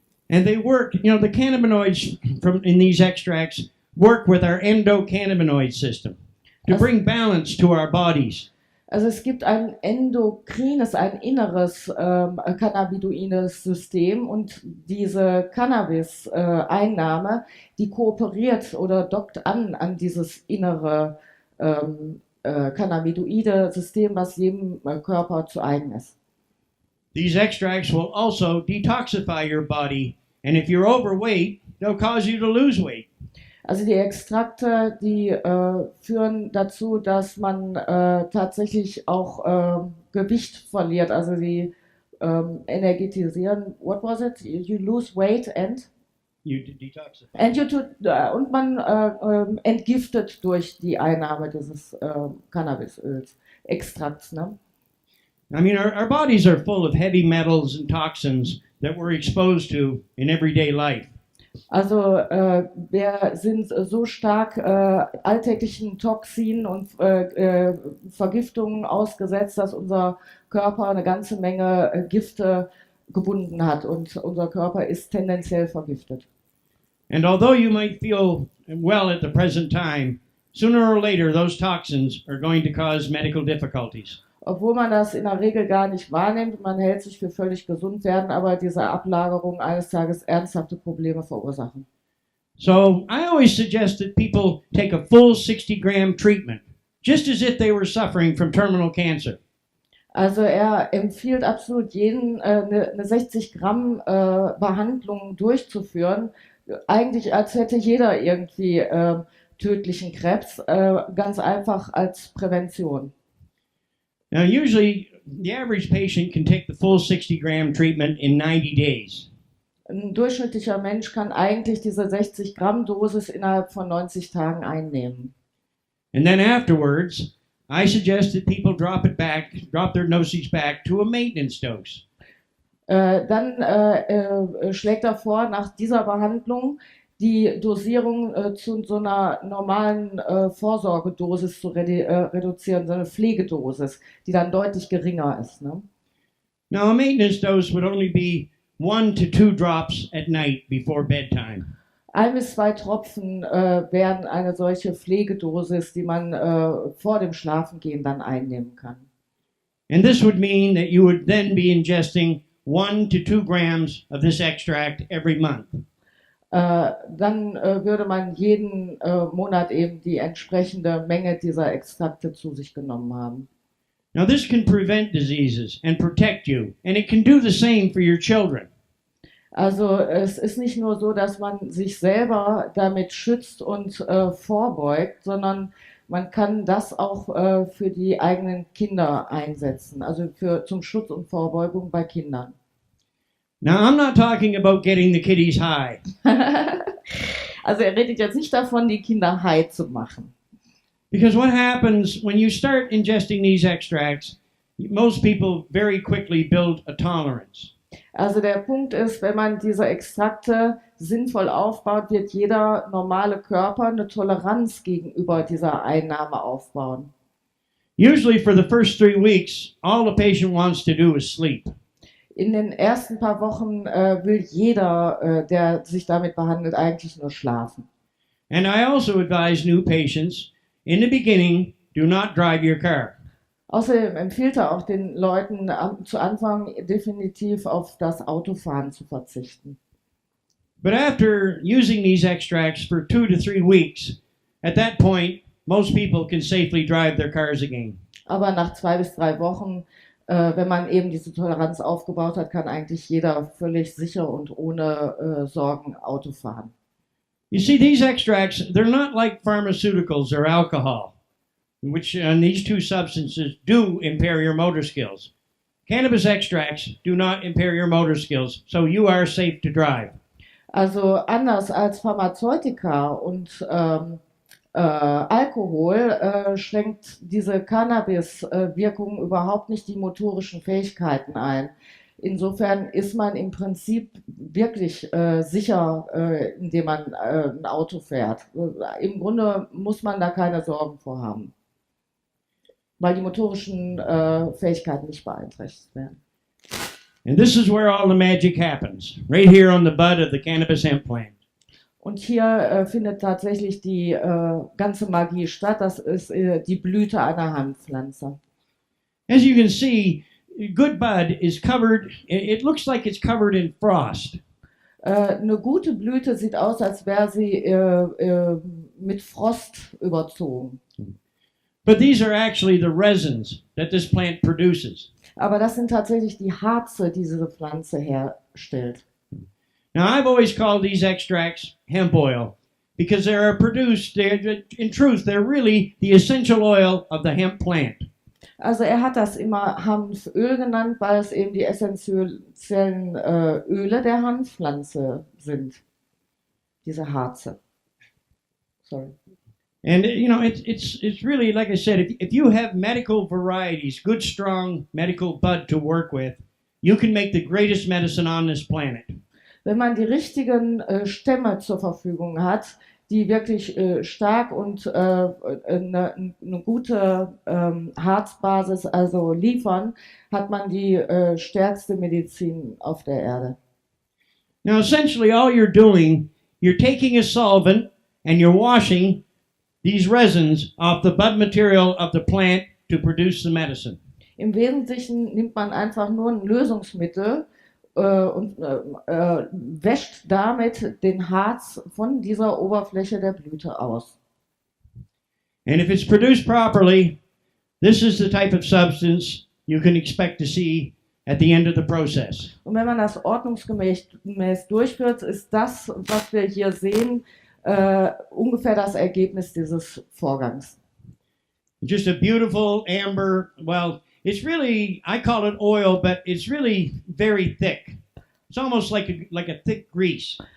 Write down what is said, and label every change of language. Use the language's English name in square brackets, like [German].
[English] And they work, you know, the cannabinoids in these extracts work with our endocannabinoid system to bring balance to our bodies. [German] Also es gibt ein endokrines, ein inneres cannabinoides System und diese Cannabis-Einnahme, die kooperiert oder dockt an dieses innere cannabinoide System, was jedem Körper zu eigen ist. [English] These extracts will also detoxify your body, and if you're overweight, they'll cause you to lose weight. [German] Also die Extrakte, die führen dazu, dass man tatsächlich auch Gewicht verliert. Also sie energetisieren. [English] What was it? You lose weight and? You detoxify. [German] Und man entgiftet durch die Einnahme dieses Cannabisöls, Extrakts. Ne? [English] I mean, our bodies are full of heavy metals and toxins that we're exposed to in everyday life. [German] Also wir sind so stark alltäglichen Toxinen und Vergiftungen ausgesetzt, dass unser Körper eine ganze Menge Gifte gebunden hat und unser Körper ist tendenziell vergiftet. [English] And although you might feel well at the present time, sooner or later those toxins are going to cause medical difficulties. [German] Obwohl man das in der Regel gar nicht wahrnimmt, man hält sich für völlig gesund, werden aber diese Ablagerungen eines Tages ernsthafte Probleme verursachen. [English] So I always suggest that people take a full 60-gram treatment, just as if they were suffering from terminal cancer. [German] Also er empfiehlt absolut jeden, eine 60 Gramm Behandlung durchzuführen, eigentlich als hätte jeder irgendwie tödlichen Krebs, ganz einfach als Prävention. [English] Now, usually, the average patient can take the full 60-gram treatment in 90 days. [German] Ein durchschnittlicher Mensch kann eigentlich diese 60 Gramm Dosis innerhalb von 90 Tagen einnehmen. [English] And then afterwards, I suggest that people drop their dosage back to a maintenance dose. [German] Dann schlägt er vor, nach dieser Behandlung die Dosierung zu so einer normalen Vorsorgedosis zu reduzieren, so eine Pflegedosis, die dann deutlich geringer ist. Ne? [English] Now, a maintenance dose would only be 1 to 2 drops at night before bedtime. [German] 1 bis 2 Tropfen wären eine solche Pflegedosis, die man vor dem Schlafengehen dann einnehmen kann. [English] And this would mean that you would then be ingesting 1 to 2 grams of this extract every month. [German] Dann würde man jeden Monat eben die entsprechende Menge dieser Extrakte zu sich genommen haben. [English] Now, this can prevent diseases and protect you, and it can do the same for your children. [German] Also es ist nicht nur so, dass man sich selber damit schützt und vorbeugt, sondern man kann das auch für die eigenen Kinder einsetzen, also zum Schutz und Vorbeugung bei Kindern. [English] Now, I'm not talking about getting the kiddies high. [German] Also er redet jetzt nicht davon, die Kinder high zu machen. [English] Because what happens when you start ingesting these extracts, most people very quickly build a tolerance. [German] Also der Punkt ist, wenn man diese Extrakte sinnvoll aufbaut, wird jeder normale Körper eine Toleranz gegenüber dieser Einnahme aufbauen. [English] Usually for the first 3 weeks, all the patient wants to do is sleep. [German] In den ersten paar Wochen will jeder, der sich damit behandelt, eigentlich nur schlafen. [English] And I also advise new patients, in the beginning, do not drive your car. [German] Außerdem empfiehlt er auch den Leuten zu Anfang definitiv auf das Autofahren zu verzichten. [English] But after using these extracts for 2 to 3 weeks, at that point, most people can safely drive their cars again. [German] Aber nach 2 bis 3 Wochen, wenn man eben diese Toleranz aufgebaut hat, kann eigentlich jeder völlig sicher und ohne Sorgen Auto fahren. [English] You see, these extracts, they're not like pharmaceuticals or alcohol, which these two substances do impair your motor skills. Cannabis extracts do not impair your motor skills, so you are safe to drive. [German] Also anders als Pharmazeutika und Alkohol schränkt diese Cannabis-Wirkung überhaupt nicht die motorischen Fähigkeiten ein. Insofern ist man im Prinzip wirklich sicher, indem man ein Auto fährt. Im Grunde muss man da keine Sorgen vor haben, weil die motorischen Fähigkeiten nicht beeinträchtigt werden. [English] And this is where all the magic happens, right here on the bud of the cannabis hemp plant. [German] Und hier findet tatsächlich die ganze Magie statt. Das ist die Blüte einer Hanfpflanze. [English] As you can see, good bud is covered, it looks like it's covered in frost. [German] Eine gute Blüte sieht aus, als wäre sie mit Frost überzogen. [English] But these are actually the resins that this plant produces. [German] Aber das sind tatsächlich die Harze, die diese Pflanze herstellt. [English] Now, I've always called these extracts hemp oil because they are produced, in truth, they're really the essential oil of the hemp plant. [German] Also er hat das immer Hanföl genannt, weil es eben die essentiellen Öle der Hanfpflanze sind. Diese Harze. Sorry. [English] And you know, it's really, like I said, if you have medical varieties, good strong medical bud to work with, you can make the greatest medicine on this planet. [German] Wenn man die richtigen Stämme zur Verfügung hat, die wirklich stark und eine gute Harzbasis also liefern, hat man die stärkste Medizin auf der Erde. [English] Now, essentially, all you're doing, you're taking a solvent and you're washing these resins off the bud material of the plant to produce the medicine. [German] Im Wesentlichen nimmt man einfach nur ein Lösungsmittel und wäscht damit den Harz von dieser Oberfläche der Blüte aus. [English] And if it's produced properly, this is the type of substance you can expect to see at the end of the process. [German] Und wenn man das ordnungsgemäß durchführt, ist das, was wir hier sehen, ungefähr das Ergebnis dieses Vorgangs. [English] Just a beautiful amber, well, it's really, I call it oil, but it's really very thick. It's almost like a thick grease.